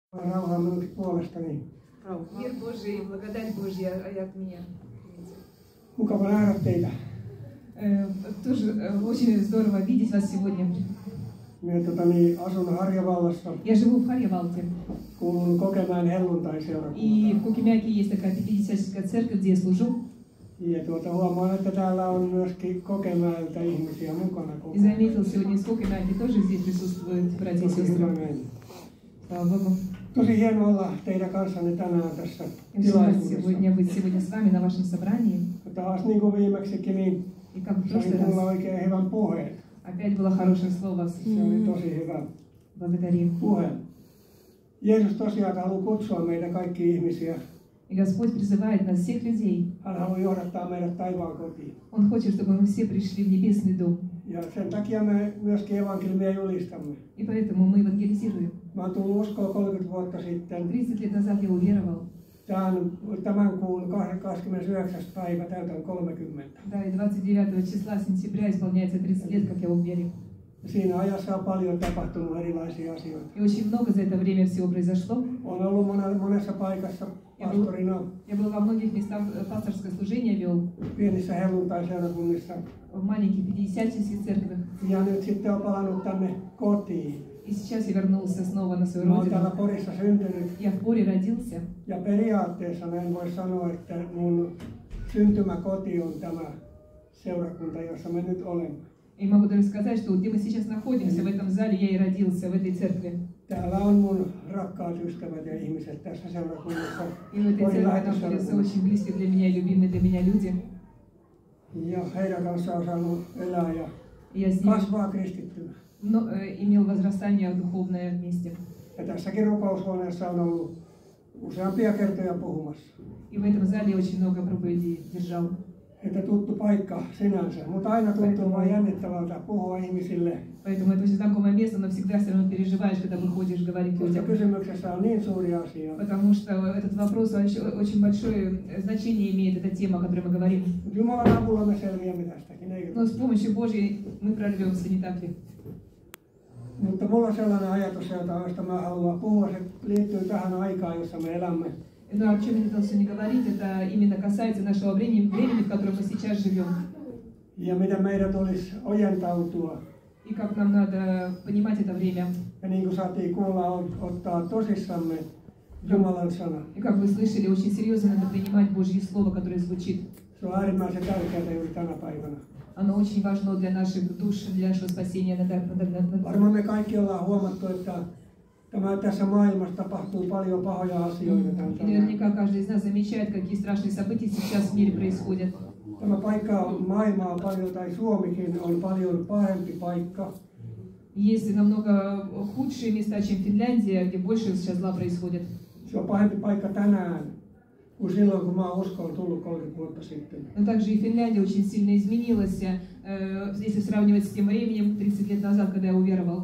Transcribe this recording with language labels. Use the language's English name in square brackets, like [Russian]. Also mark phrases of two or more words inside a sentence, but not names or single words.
[Finnish] Rauhaa minunkin puolestani. [Russian] Мир Божий и благодать Божья от меня. [Finnish] Mukava nähdä teitä. [Russian] Тоже очень здорово видеть вас сегодня. [Finnish] Minä asun Harjavallassa. [Russian] Я живу в Харьявалте. [Finnish] Kuulun Kokemäen helluntaiseurakuntaan. [Russian] И в Кокемяке есть такая пятидесятническая церковь, где я служу. [Finnish] Ja huomaan, että täällä on myöskin Kokemäeltä ihmisiä mukana. [Russian] И заметил, сегодня из Кокемяки тоже здесь присутствуют братья и сестры. Слава Богу. [Finnish] Tosi hienoa olla teidän kanssanne tänään tässä tilaisuudessa. [Russian] Сегодня быть сегодня с вами на вашем собрании. [Finnish] Taas niin kuin viimeksikin, niin sain kuulla oikein hyvän puheen. [Russian] Опять было хорошее слово. [Finnish] Se oli tosi hyvä puhe. Jeesus tosiaan haluaa kutsua meitä kaikki ihmisiä. [Russian] И Господь призывает нас, всех людей. [Finnish] Hän haluaa johdattaa meidät taivaan kotiin. [Russian] Он хочет, чтобы мы все пришли в небесный дом. [Finnish] Ja sen takia me myöskin evankeliumia julistamme. [Russian] И поэтому мы евангелизируем. [Finnish] Mä oon tullut uskoon 30 vuotta sitten. [Russian] 30 лет назад я уверовал. [Finnish] Tämän kuun 29. päivä täytän 30. [Russian] Да, и 29 числа сентября исполняется 30 лет, как я уверен. [Finnish] Siinä ajassa on paljon tapahtunut erilaisia asioita. [Russian] И очень много за это время всего произошло. [Finnish] Olen ollut monessa paikassa pastorina. [Russian] Я был во многих местах, пасторское служение вел. [Finnish] Pienissä helluntaiseurakunnissa. [Russian] В маленьких пятидесятнических церквях. [Finnish] Ja nyt sitten olen palannut tänne kotiin. [Russian] И сейчас я вернулся снова на свою [Finnish] Mä oon [Russian] родину. [Finnish] täällä Porissa syntynyt. [Russian] Я в Поре родился. [Finnish] Ja periaatteessa en voi sanoa, että mun syntymäkoti on tämä seurakunta, jossa me nyt olemme. [Russian] И могу даже сказать, что где мы сейчас находимся, в этом зале я и родился, в этой церкви. [Finnish] Täällä on mun rakkaat ystävät ja ihmiset tässä seurakunnassa. [Russian] И в этой церкви находятся очень близкие для меня и любимые для меня люди. [Finnish] Ja heidän kanssaan on saanut elää ja [Russian] Я [Finnish] kasvaa kristittynä. [Russian] имел возрастание духовное вместе. [Finnish] Ja tässäkin rukoushuoneessa on ollut useampia kertoja puhumassa. [Russian] И в этом зале очень много проповедей держал. [Finnish] Että tuttu paikka sinänsä, mutta aina tuntuu vain jännittävältä puhua ihmisille. [Russian] Поэтому это очень знакомое место, но всегда все равно переживаешь, когда выходишь говорить [Finnish] Koska [Russian] людям. [Finnish] kysymyksessä on niin suuri asia. [Russian] Потому что этот вопрос очень большое значение имеет, эта тема, о которой мы говорим. [Finnish] Jumalan avulla me selviämme tästäkin, eikö? [Russian] Но с помощью Божьей мы прорвемся, не так ли? [Finnish] Mutta mulla on sellainen ajatus, josta mä haluan puhua. Se liittyy tähän aikaan, jossa me elämme. [Russian] Но о чем я хотел сегодня говорить, это именно касается нашего времени, в котором мы сейчас живем. [Finnish] Ja miten meidän tulisi ojentautua. [Russian] И как нам надо понимать это время. [Finnish] Ja niin kuin saatiin kuulla, ottaa tosissamme Jumalan sana. [Russian] И как вы слышали, очень серьезно надо принимать Божье Слово, которое звучит. [Finnish] Se on äärimmäisen tärkeää juuri tänä päivänä. [Russian] Оно очень важно для наших душ, для нашего спасения. [Finnish] Varmaan me kaikki ollaan huomattu, että tässä maailmassa tapahtuu paljon pahoja asioita. [Russian] И наверняка каждый из нас замечает, какие страшные события сейчас в мире происходят. [Finnish] Tämä maailma on paljon, tai Suomikin on paljon pahempi paikka. [Russian] Есть намного худшие места, чем Финляндия, где больше сейчас зла происходит. [Finnish] Se on pahempi paikka tänään kuin silloin, kun mä oon uskoon tullut 30 vuotta sitten. [Russian] Но также и Финляндия очень сильно изменилась, если сравнивать с тем временем 30 лет назад, когда я уверовал.